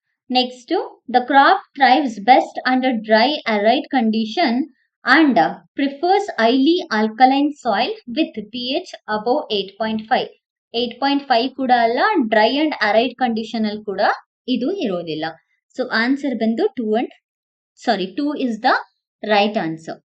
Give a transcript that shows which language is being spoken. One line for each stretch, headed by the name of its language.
English: Next, the crop thrives best under dry arid condition and prefers highly alkaline soil with pH above 8.5.
Kannada: 8.5 ಕೂಡ ಅಲ್ಲ, dry and ಅರೈಡ್ condition ಅಲ್ಲಿ ಕೂಡ ಇದು ಇರೋದಿಲ್ಲ.
English: So answer ಬಂದು 2 is the right answer.